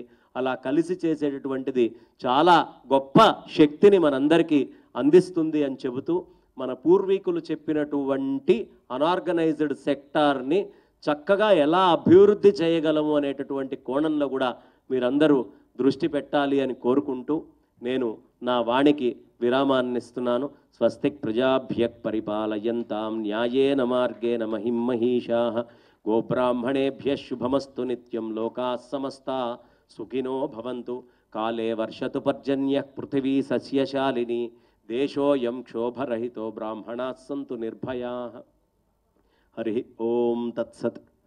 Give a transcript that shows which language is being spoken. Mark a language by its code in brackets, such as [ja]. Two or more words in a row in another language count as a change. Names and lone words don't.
[te] అలా కలిసి చేసేటటువంటిది చాలా గొప్ప శక్తిని మనందరికీ అందిస్తుంది అని చెబుతూ, మన పూర్వీకులు చెప్పినటువంటి [en] unorganized sectorని [te] చక్కగా ఎలా అభివృద్ధి చేయగలము అనేటటువంటి కోణంలో కూడా మీరందరూ దృష్టి పెట్టాలి అని కోరుకుంటూ నేను నా వాణికి విరామాన్ని ఇస్తున్నాను. [sa] స్వస్తిక్ ప్రజాభ్యః పరిపాలయంతాం న్యాయేన మార్గేణ మహిం మహీషాః గోబ్రాహ్మణేభ్యః శుభమస్తు నిత్యం లోకాః సమస్తాః సుఖినో భవంతు. కాలే వర్షతు పర్జన్యః పృథివీ సస్యశాలిని దేశోయం క్షోభరహితో బ్రాహ్మణాః సంతు నిర్భయాః. హరి ఓం తత్సత్.